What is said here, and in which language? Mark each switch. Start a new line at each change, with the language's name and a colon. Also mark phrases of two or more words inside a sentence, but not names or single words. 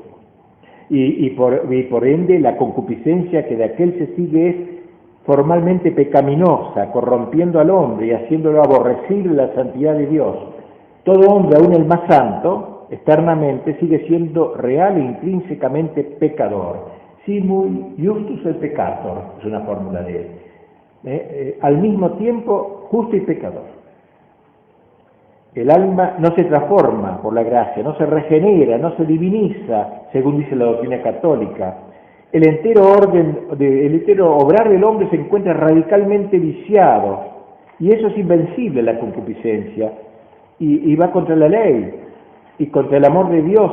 Spanish: Y por ende la concupiscencia que de aquel se sigue es formalmente pecaminosa, corrompiendo al hombre y haciéndolo aborrecible la santidad de Dios. Todo hombre, aun el más santo, externamente sigue siendo real e intrínsecamente pecador.
Latin: Simul justus et peccator,
Spanish: es una fórmula de él. Al mismo tiempo, justo y pecador. El alma no se transforma por la gracia, no se regenera, no se diviniza, según dice la doctrina católica. El entero obrar del hombre se encuentra radicalmente viciado, y eso es invencible, la concupiscencia, y va contra la ley, y contra el amor de Dios.